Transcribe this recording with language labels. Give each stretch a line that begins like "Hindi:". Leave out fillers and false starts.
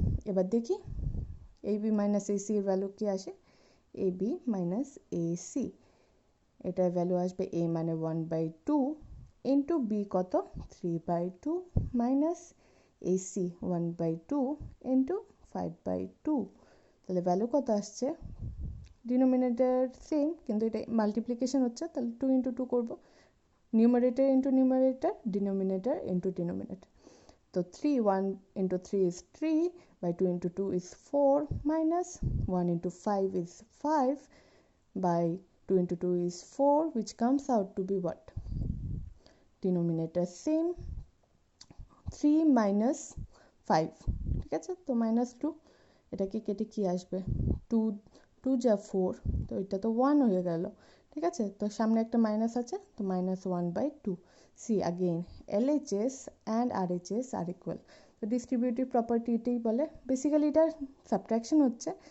Bangla: এবার দেখি AB minus AC এর ভ্যালু কি আসে, এবি মাইনাস এসি, এটার ভ্যালু আসবে এ মানে 1/2 ইন্টু বি কত 3/2 মাইনাস এসি 1/2 ইন্টু 5/2। তাহলে ভ্যালু কত আসছে, ডিনোমিনেটর সেম কিন্তু এটা মাল্টিপ্লিকেশন হচ্ছে, তাহলে 2 ইন্টু 2 করবো, numerator into numerator, denominator into denominator.
English: তো 3, 1 into 3 is 3, by 2 into 2 is 4, minus 1 into 5 is 5, by 2 into 2 is 4, which comes out to be what? Denominator same, 3 minus 5,
Bangla: ঠিক আছে, তো minus 2, এটাকে কেটে কি আসবে, 2 যা 4, তো এটা তো 1 হয়ে গেল, ঠিক আছে, তো সামনে একটা মাইনাস আছে, তো -1/2।
English: See again, LHS and RHS are equal.
Bangla: তো ডিস্ট্রিবিউটিভ প্রপার্টি এটাই বলে, বেসিক্যালি এটা সাবট্রাকশন হচ্ছে।